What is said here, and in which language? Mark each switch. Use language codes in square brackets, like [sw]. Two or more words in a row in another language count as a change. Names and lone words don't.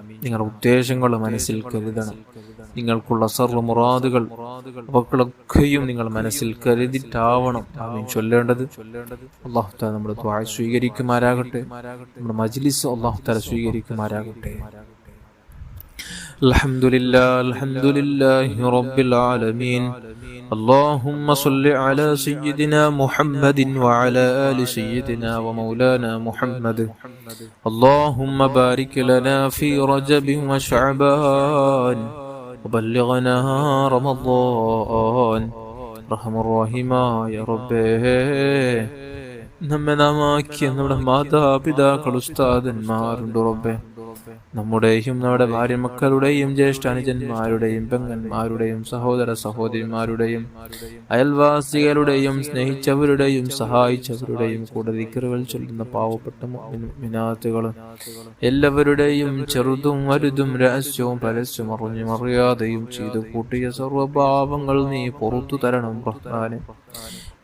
[ml] നിങ്ങളുടെ ഉദ്ദേശങ്ങൾ മനസ്സിൽ കരുതണം. നിങ്ങൾക്കുള്ള സർവ്വ മുറാദുകൾ അവകളൊക്കെയും നിങ്ങൾ മനസ്സിൽ കരുതിട്ടാവണം ആമീൻ ചൊല്ലേണ്ടത്. അല്ലാഹു തആല നമ്മുടെ ദുആ സ്വീകരിക്കുമാരാകട്ടെ. നമ്മുടെ മജ്ലിസ് അല്ലാഹു തആല സ്വീകരിക്കുമാരാകട്ടെ. [ar] الحمد لله رب العالمين. اللهم صل على سيدنا محمد وعلى آل سيدنا ومولانا محمد. اللهم بارك لنا في رجب وشعبان وبلغنا رمضان. رحم الراحمين يا رب. [ml] നമ്മെ നമാക്കിയ നമ്മുടെ മാതാപിതാക്കൾ, ഉസ്താദന്മാരുണ്ട് റബ്ബേ. നമ്മുടെയും നമ്മുടെ ഭാര്യ മക്കളുടെയും ജ്യേഷ്ഠ അനുജന്മാരുടെയും പെങ്ങന്മാരുടെയും സഹോദര സഹോദരിമാരുടെയും അയൽവാസികളുടെയും സ്നേഹിച്ചവരുടെയും സഹായിച്ചവരുടെയും കൂടെ ദിക്റുകൾ ചൊല്ലുന്ന പാവപ്പെട്ട മുഅ്മിനാത്തുകളും എല്ലാവരുടെയും ചെറുതും വലുതും രഹസ്യവും പരസ്യവും അറിഞ്ഞും അറിയാതെയും ചെയ്തു കൂട്ടിയ സർവ്വപാപങ്ങൾ നീ പുറത്തു തരണം റഹ്മാനേ.